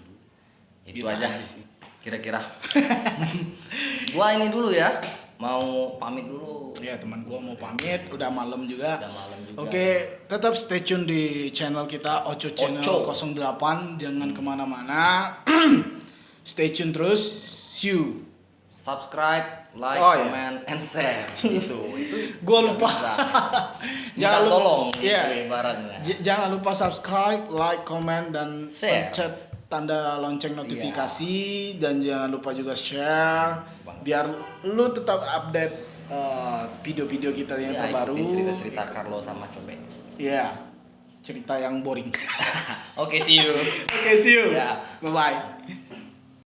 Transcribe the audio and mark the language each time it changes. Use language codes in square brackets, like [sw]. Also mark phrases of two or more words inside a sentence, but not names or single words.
[id] Itu aja sih kira-kira. Gua ini dulu ya, mau pamit dulu. Ya teman gua mau pamit, udah malam juga. Juga. Oke, tetap [en] stay tune [id] di channel kita Ocho Channel 08, jangan kemana-mana. [en] Stay tune terus. See you. Subscribe, like, comment, and share. [id] Itu gua lupa. Jangan tolong. Jangan lupa [en] subscribe, like, comment, [id] dan share. pencet tanda lonceng notifikasi, dan jangan lupa juga share biar lu tetap update video-video kita yang terbaru. Cerita-cerita Carlo sama Cobe. Iya. Cerita yang boring. Oke, [en] see you. Bye bye.